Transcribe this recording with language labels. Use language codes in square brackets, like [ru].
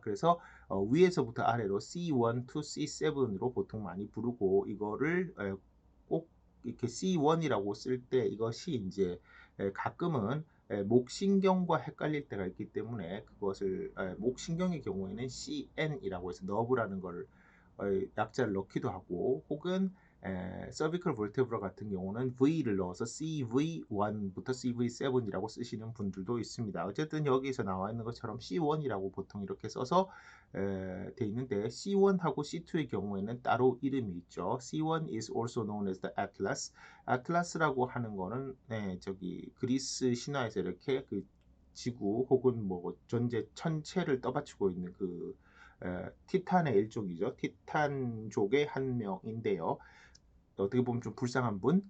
[ko] 그래서 위에서부터 아래로 C1 to C7으로 보통 많이 부르고 이거를 꼭 이렇게 C1이라고 쓸 때 이것이 이제 가끔은 목신경과 헷갈릴 때가 있기 때문에 그것을 목신경의 경우에는 CN이라고 해서 너브라는 걸 약자를 넣기도 하고 혹은 cervical vertebra 같은 경우는 V를 넣어서 CV1부터 CV7이라고 쓰시는 분들도 있습니다. 어쨌든 여기서 나와 있는 것처럼 C1이라고 보통 이렇게 써서 돼 있는데 C1하고 C2의 경우에는 따로 이름이 있죠. [en] C1 is also known as the Atlas. [ko] 아틀라스라고 하는 거는 저기 그리스 신화에서 이렇게 그 지구 혹은 뭐 전체 천체를 떠받치고 있는 티탄의 일종이죠. 티탄족의 한 명인데요. 어떻게 보면 좀 불쌍한 분.